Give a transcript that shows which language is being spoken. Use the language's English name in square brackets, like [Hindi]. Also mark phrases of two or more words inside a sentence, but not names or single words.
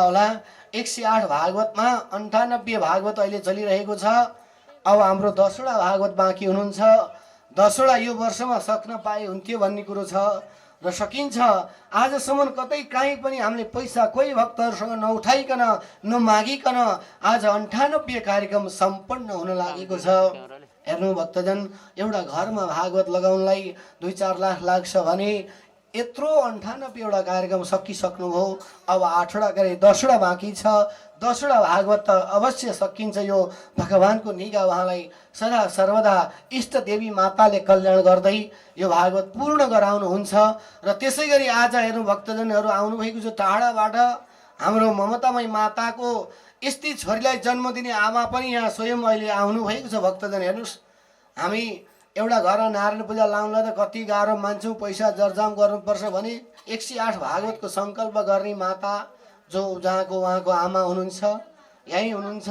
[Nepali] होला 108 भागवतमा 98 भागवत अहिले चलिरहेको छ अब हाम्रो 10वटा भागवत बाँकी हुनुहुन्छ 10वटा यो वर्षमा सक्न पाए हुन्थ्यो भन्ने कुरो छ र सकिन्छ आजसम्म कतै काहीँ पनि हामीले पैसा कोही भक्तहरूसँग नउठाइकन नमागिकन आज 98 कार्यक्रम सम्पन्न हुन लागेको छ हेर्नु भक्तजन एउटा घरमा भागवत लगाउनलाई 2-4 लाख लाग्छ भने यत्रो 98वटा कार्यक्रम सकिसक्नुभयो। अब 8वटा गरे 10वटा बाँकी छ। 10वटा भागवत त अवश्य सकिन्छ। यो भगवानको निगा उहाँलाई सदा सर्वदा इष्ट देवी माताले कल्याण गर्दै यो भागवत पूर्ण गराउनुहुन्छ। र त्यसै गरी आज हेर्नु भक्तजनहरू आउनुभएको छ टाढाबाट। हाम्रो ममतामय माताको यस्तै छोरीलाई जन्म दिने आमा पनि यहाँ स्वयं अहिले आउनुभएको छ। भक्तजन हेर्नुहोस्, हामी एउटा घर नारायण पूजा लाउनलाई त कति गाह्रो मान्छौँ, पैसा जर्जाम गर्नुपर्छ भने 108 भागवतको सङ्कल्प गर्ने माता जो जहाँको उहाँको आमा हुनुहुन्छ, यहीँ हुनुहुन्छ।